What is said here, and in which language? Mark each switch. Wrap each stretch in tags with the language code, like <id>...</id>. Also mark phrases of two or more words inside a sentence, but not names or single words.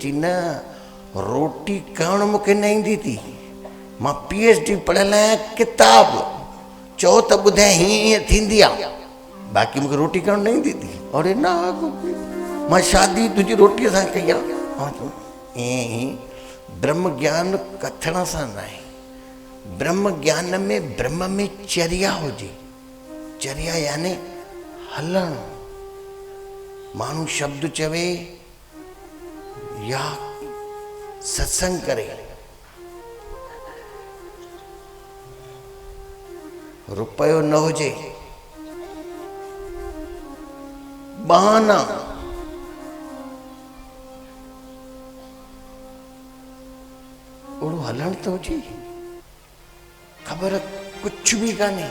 <sd>चई न, रोटी करणु मूंखे न ईंदी थी, मां PhD पढ़ियल आहियां, किताब चओ त ॿुधाए हीअं हीअं थींदी आहे, बाक़ी मूंखे रोटी करणु न ईंदी थी। अरे न, मां शादी तुंहिंजी रोटीअ सां कई आहे। ईअं ई ब्रह्म ज्ञान कथण सां न आहे, ब्रह्म ज्ञान में ब्रह्म में चर्या हुजे। चर्या यानी हलणु। माण्हू शब्द चवे या सत्संग करे, रुपयो न हुजे, बहाना, ओड़ो हलण तो हुजे, ख़बर कुछ भी कान्हे।</sd>